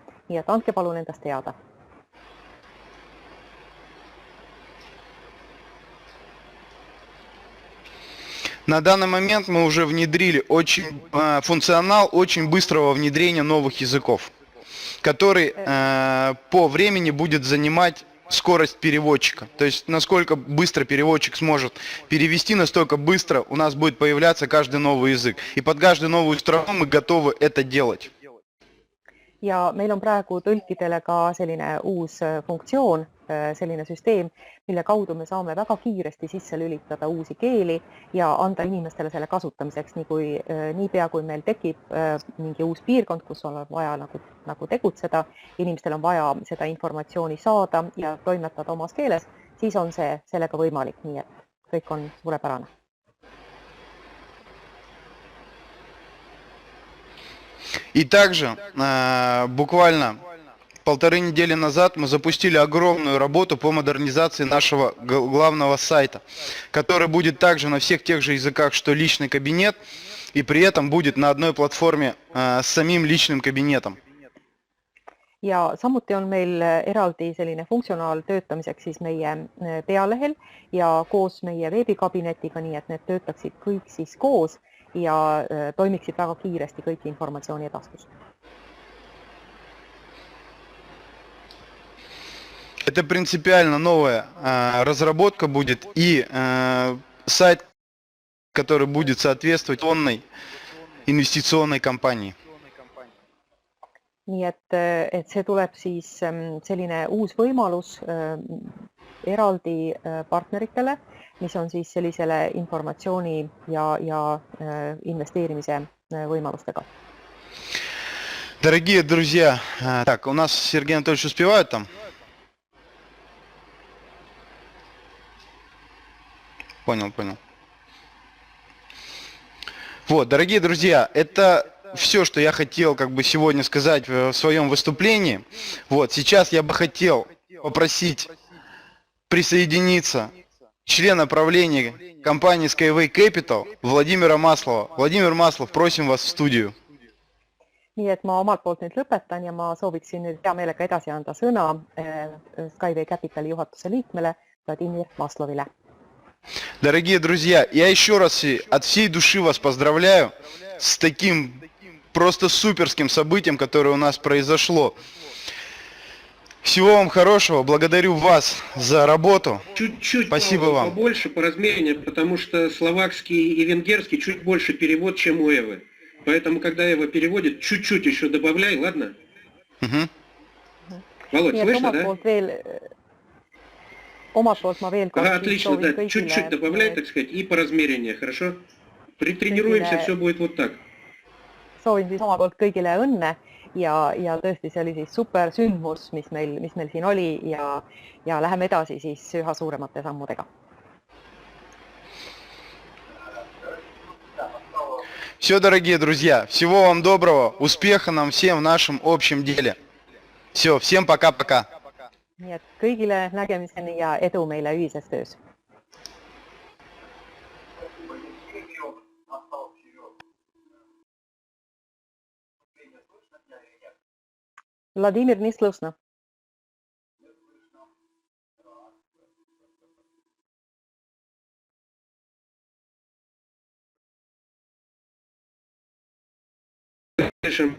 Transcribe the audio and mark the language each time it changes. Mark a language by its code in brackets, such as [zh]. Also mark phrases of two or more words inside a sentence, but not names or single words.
[et] Nii et andke palun endast teada. [ru] На данный момент мы уже внедрили функционал очень быстрого внедрения новых языков, который по времени будет занимать скорость переводчика. То есть насколько быстро переводчик сможет перевести, настолько быстро у нас будет появляться каждый новый язык. И под каждую новую строку мы готовы это делать. [et] Ja meil on praegu tõlkidele ka selline uus funktsioon, selline süsteem, mille kaudu me saame väga kiiresti sisse lülitada uusi keeli ja anda inimestele selle kasutamiseks, niipea kui meil tekib mingi uus piirkond, kus on vaja nagu tegutseda, inimestel on vaja seda informatsiooni saada ja toimetada omas keeles, siis on sellega võimalik, nii et kõik on suurepärane. [ru] И также буквально 1,5 недели назад мы запустили огромную работу по модернизации нашего главного сайта, который будет также на всех тех же языках, что личный кабинет, и при этом будет на одной платформе с самим личным кабинетом. [et] Ja samuti on meil eraldi selline funktsionaal töötamiseks siis meie pealehel ja koos meie veebikabinetiga, nii et need töötaksid kõik siis koos ja toimiksid väga kiiresti kõik informatsiooni edastus. [ru] Это принципиально новая разработка будет и сайт, который будет соответствовать инвестиционной компании. [et] Nii et see tuleb siis selline uus võimalus eraldi partneritele, mis on siis sellisele informatsiooni ja investeerimise võimalustega. [ru] Дорогие друзья, так, у нас Сергей Анатольевич успевает там? Понял. Вот, дорогие друзья, это все, что я хотел сегодня сказать в своем выступлении. Вот, сейчас я бы хотел попросить присоединиться члена правления компании Skyway Capital Владимира Маслова. Владимир Маслов, просим вас в студию. [et] Nii et ma omalt poolt nüüd lõpetan ja ma sooviksin nüüd hea meelega edasi anda sõna Skyway Capitali juhatuse liikmele Vladimir Maslovile. [ru] Дорогие друзья, я еще раз от всей души вас поздравляю с таким просто суперским событием, которое у нас произошло. Всего вам хорошего, благодарю вас за работу. Чуть-чуть Спасибо вам. Побольше по размерению, потому что словакский и венгерский чуть больше перевод, чем у Эвы. Поэтому, когда Эва переводит, чуть-чуть еще добавляй, ладно? Угу. Володь, слышно, да? [et] Omalt poolt ma veel kord [ru] отлично, да. Чуть-чуть добавляй, так сказать, и по размерению, хорошо? Притренируемся, все будет вот так. [et] Soovin siis omalt poolt kõigile õnne ja tõesti see oli siis super sündmus, mis meil siin oli ja läheme edasi siis üha suuremate sammudega. [ru] Все, дорогие друзья, всего вам доброго, успеха нам всем в нашем общем деле. Все, всем пока-пока. [et] Nii et kõigile nägemiseni ja edu meile ühises töös. [ru] Владимир, не слышно. Слышим.